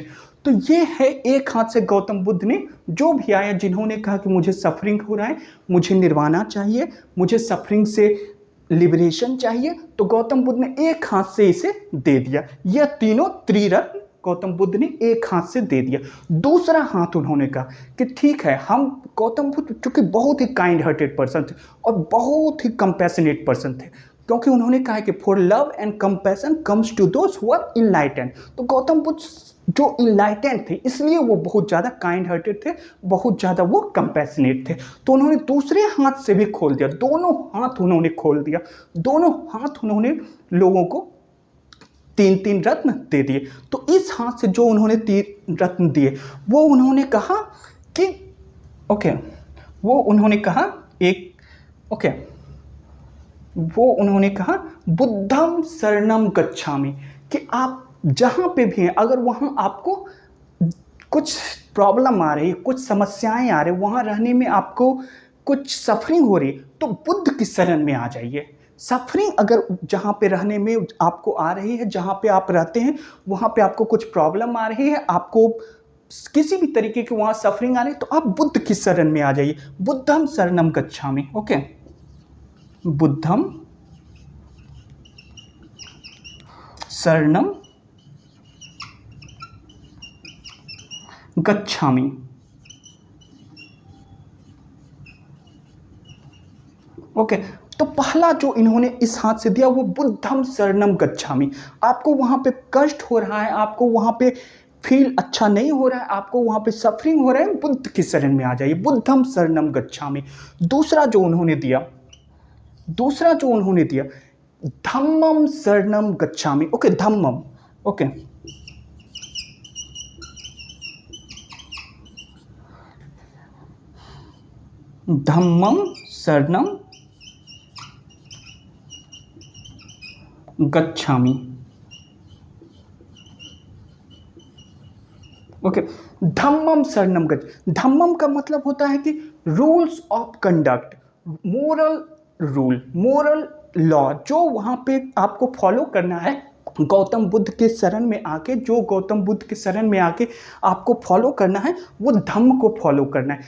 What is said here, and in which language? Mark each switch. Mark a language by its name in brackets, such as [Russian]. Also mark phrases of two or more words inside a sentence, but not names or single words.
[Hindi] तो ये है एक हाथ से गौतम बुद्ध ने जो भी आया, जिन्होंने कहा कि मुझे सफरिंग हो रहा है, मुझे निर्वाणा चाहिए, मुझे सफरिंग से लिबरेशन चाहिए, तो गौतम बुद्ध ने एक हाथ से इसे दे दिया। यह तीनों त्रिरत्न गौतम बुद्ध ने एक हाथ से दे दिया। दूसरा हाथ उन्होंने कहा कि ठीक है, हम गौतम बुद्ध चूंकि बहुत ही [English] kind hearted person [Hindi] थे और बहुत ही [English] compassionate person [Hindi] थे, क्योंकि उन्होंने कहा कि [English] for love and compassion comes to those who are enlightened. [Hindi] तो गौतम बुद्ध जो इनलाइटेंड थे, इसलिए वो बहुत ज़्यादा [English] kind hearted [Hindi] थे, बहुत ज़्यादा वो कंपैशनेट थे। तो उन्होंने दूसरे हाथ से भी खोल दिया, दोनों हाथ उन्होंने खोल दिया, दोनों हाथ उन्होंने लोगों को तीन तीन रत्न दे दिए। तो इस हाथ से जो उन्होंने तीन रत्न दिए, वो उन्होंने कहा कि ओके, वो उन्होंने कहा वो उन्होंने कहा [Pali] बुद्धम शरणम गच्छामि, [Hindi] कि आप जहाँ पे भी हैं, अगर वहाँ आपको कुछ प्रॉब्लम आ रही है, कुछ समस्याएं आ रही, वहाँ रहने में आपको कुछ सफरिंग हो रही, तो बुद्ध की शरण में आ जाइए। सफरिंग अगर जहाँ पे रहने में आपको आ रही है, जहाँ पे आप रहते हैं वहाँ पे आपको कुछ प्रॉब्लम आ रही है, आपको किसी भी तरीके की वहाँ सफरिंग आ रही है, तो आप बुद्ध की शरण में आ जाइए। [Pali] बुद्धम शरणम गच्छामि। ओके, बुद्धम शरणम गच्छामि। [Hindi] ओके, तो पहला जो इन्होंने इस हाथ से दिया वो [Pali] बुद्धम शरणम गच्छामि। [Hindi] आपको वहाँ पे कष्ट हो रहा है, आपको वहाँ पे फील अच्छा नहीं हो रहा है, आपको वहाँ पे सफरिंग हो रहा है, बुद्ध की शरण में आ जाइए, [Pali] बुद्धम शरणम गच्छामि। [Hindi] दूसरा जो उन्होंने दिया [Pali] धम्मम शरणम गच्छामि। ओके, धम्मम, ओके, धम्मम शरणम गच्छामि। ओके। धम्मम शरणम गच्छ, [Hindi] धम्मम का मतलब होता है कि [English] rules of conduct, moral rule, moral law, [Hindi] जो वहाँ पे आपको फॉलो करना है गौतम बुद्ध के शरण में आके, जो गौतम बुद्ध के शरण में आके आपको फॉलो करना है वो धम्म को फॉलो करना है।